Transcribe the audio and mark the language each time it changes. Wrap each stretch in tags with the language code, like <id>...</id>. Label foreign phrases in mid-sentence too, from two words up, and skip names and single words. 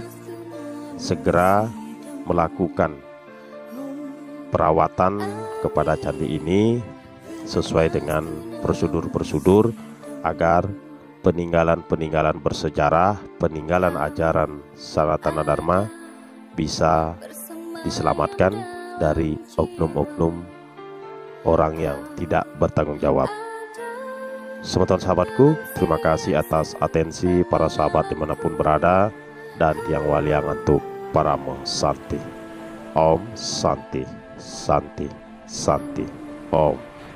<id>segera melakukan perawatan kepada candi ini sesuai dengan prosedur-prosedur agar peninggalan-peninggalan bersejarah, peninggalan ajaran Sanatana Dharma bisa diselamatkan dari oknum-oknum orang yang tidak bertanggung jawab. Semeton sahabatku, terima kasih atas atensi para sahabat dimanapun berada, dan Tiang Waliang untuk Paramo Santi.</id> <sa>Om Santi, Santi, Santi, Om.</sa>